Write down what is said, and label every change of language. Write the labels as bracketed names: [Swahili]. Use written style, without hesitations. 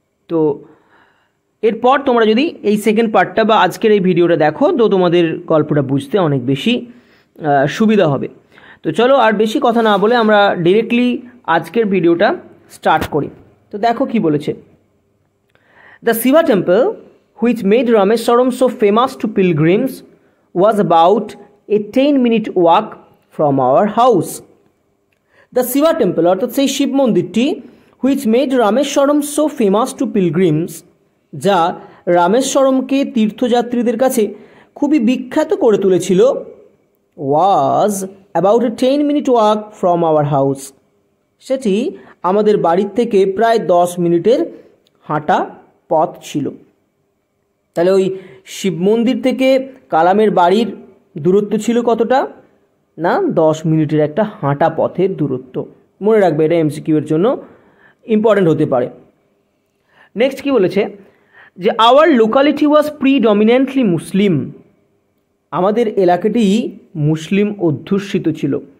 [Bangla] তো এরপর তোমরা যদি এই সেকেন্ড পার্টটা বা আজকের এই ভিডিওটা দেখো, তো তোমাদের গল্পটা বুঝতে অনেক বেশি সুবিধা হবে। তো চলো আর বেশি কথা না বলে আমরা ডিরেক্টলি আজকের ভিডিওটা স্টার্ট করি। তো দেখো কি বলেছে। [English] The Shiba temple which made Rameswaram so famous to pilgrims was about a 10-minute walk from our house. The Shiva temple [Bangla] অর্থাৎ সেই শিব মন্দিরটি [English] which made Rameswaram so famous to pilgrims, [Bangla] যা রামেশ্বরমকে তীর্থযাত্রীদের কাছে খুবই বিখ্যাত করে তুলেছিল, [English] was about a 10-minute walk from our house. [Bangla] সেটি আমাদের বাড়ির থেকে প্রায় 10 মিনিটের হাঁটা পথ ছিল। তাহলে ওই শিব মন্দির থেকে কালামের বাড়ির দূরত্ব ছিল কতটা না, 10 মিনিটের একটা হাঁটা পথের দূরত্ব। মনে রাখবে, এটা এমসিকিউ এর জন্য ইম্পর্টেন্ট হতে পারে। নেক্সট কি বলেছে যে [English] our locality was predominantly Muslim, [Bangla] আমাদের এলাকাটি মুসলিম অধ্যুষিত ছিল।